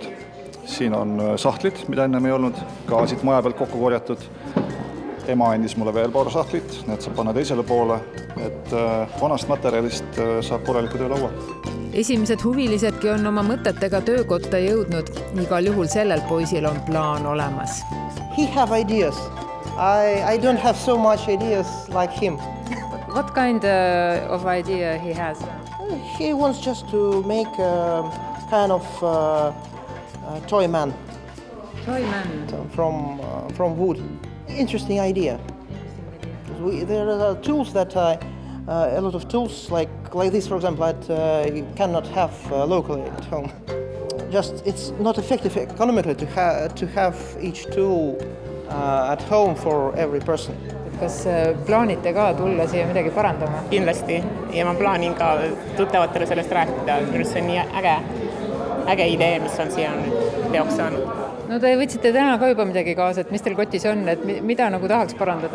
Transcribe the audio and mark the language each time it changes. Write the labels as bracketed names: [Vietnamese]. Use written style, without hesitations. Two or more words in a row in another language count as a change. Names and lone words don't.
[Estonian] Siin on sahtlid, mida ennem ei olnud, ka siit maja pealt kokku korjatud. Ema andis mulle veel paar sahtlit, need saab panna teisele poole, et vanast materjalist saab korraliku töölaua. Esimesed huvilisedki on oma mõtetega töökotta jõudnud. Igal juhul sellel poisil on plaan olemas. [English] He have ideas. I don't have so much ideas like him. What kind of idea he has? He wants just to make a kind of toy man. Toy man? From wood. Interesting idea. There are tools that a lot of tools like this, for example, that you cannot have locally at home. Just it's not effective economically to have each tool at home for every person. [Estonian] Kas plaanite ka tulla siia midagi parandama? Kindlasti ja ma plaanin ka tuttavatele sellest rääkida. Minu see on nii äge idee, mis on siia teoks saanud. No te võtsite täna ka juba midagi kaasa, et mis teil kotis on, et mida nagu tahaks parandada?